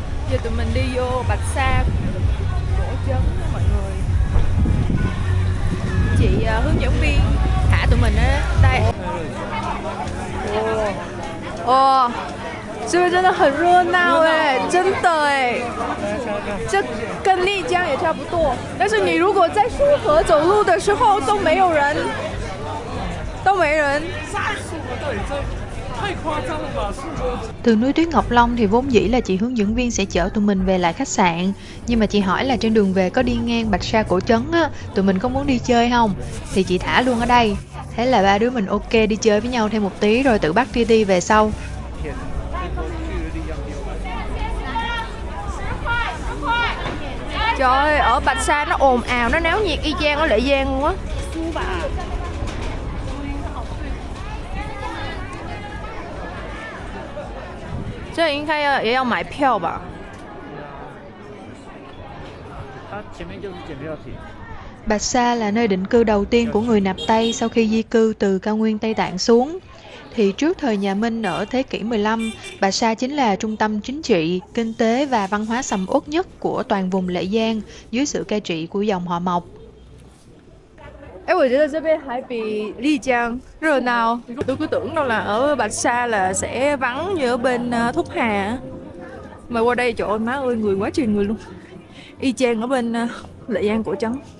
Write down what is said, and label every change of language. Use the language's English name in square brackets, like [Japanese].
[Vietnamese] Giờ tụi mình đi vô Bạch Sa cổ trấn đó mọi người. Chị hướng dẫn viên thả tụi mình á đây. [Chinese] 哇，这边真的很热闹哎，真的哎，这跟丽江也差不多。但是你如果在束河走路的时候都没有人，都没人。 [Vietnamese] Từ núi Tuyết Ngọc Long thì vốn dĩ là chị hướng dẫn viên sẽ chở tụi mình về lại khách sạn. Nhưng mà chị hỏi là trên đường về có đi ngang Bạch Sa cổ trấn á, tụi mình có muốn đi chơi không? Thì chị thả luôn ở đây. Thế là ba đứa mình ok đi chơi với nhau thêm một tí rồi tự bắt TT về sau. Trời ơi, ở Bạch Sa nó ồn ào, nó náo nhiệt y chang ở Lệ Giang luôn á. [Chinese] 这应该也要买票吧？它前面就是检票亭。 [Vietnamese] Bạch Sa là nơi định cư đầu tiên của người Nạp Tây sau khi di cư từ cao nguyên Tây Tạng xuống. Thì trước thời nhà Minh ở thế kỷ 15, Bạch Sa chính là trung tâm chính trị, kinh tế và văn hóa sầm uất nhất của toàn vùng Lệ Giang dưới sự cai trị của dòng họ Mộc. [Chinese] 哎，我觉得这边还比丽江热闹。 [Vietnamese] tôi cứ tưởng đâu là ở Bạch Sa là sẽ vắng như ở bên Thúc Hà. Mà qua đây trời ơi má ơi người quá trời người luôn. Y chang ở bên Lệ Giang cổ trấn.